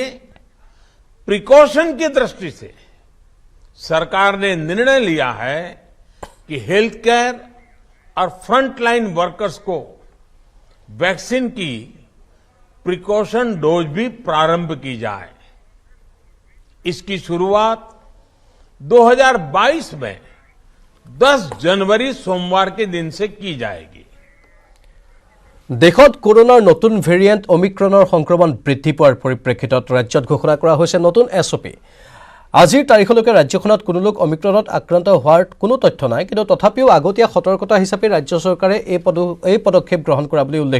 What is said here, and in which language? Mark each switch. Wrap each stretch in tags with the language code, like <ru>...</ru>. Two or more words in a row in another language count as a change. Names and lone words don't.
<hi>प्रिकॉशन की दृष्टि से सरकार ने निर्णय लिया है कि</hi> <en>health care</en> <hi>और</hi> <en>frontline workers</en> <hi>को वैक्सीन की</hi> <en>precaution dose</en> <hi>भी प्रारंभ की जाए इसकी शुरुआत 2022 में 10 जनवरी सोमवार के दिन से की जाएगी</hi> <as>দেশত কৰোনাৰ নতুন ভেৰিয়েণ্ট অমিক্ৰণৰ সংক্ৰমণ বৃদ্ধি পোৱাৰ পৰিপ্ৰেক্ষিতত ৰাজ্যত ঘোষণা কৰা হৈছে নতুন SOP আজিৰ তাৰিখলৈকে ৰাজ্যখনত কোনো লোক অমিক্ৰণত আক্ৰান্ত হোৱাৰ কোনো তথ্য নাই কিন্তু তথাপিও আগতীয়া সতৰ্কতা হিচাপে ৰাজ্য চৰকাৰে এই পদক্ষেপ গ্ৰহণ কৰা বুলি উল্লেখ</as>